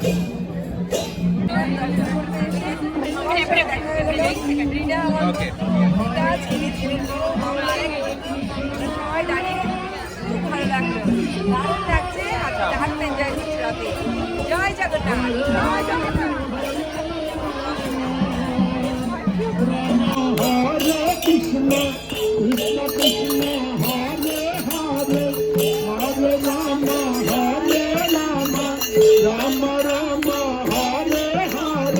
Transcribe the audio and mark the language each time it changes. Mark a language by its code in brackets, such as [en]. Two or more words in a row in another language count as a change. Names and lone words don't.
[bn] সবাই দাঁড়িয়ে খুব ভালো লাগলো, দারুণ লাগছে। হাঁটতে এনজয় করছি রাতে। জয় জগন্নাথ, জয় জগন্নাথ। [hi] हरे कृष्ण कृष्ण कृष्ण हरे हरे, हरे राम हरे राम, राम राम हरे हरे।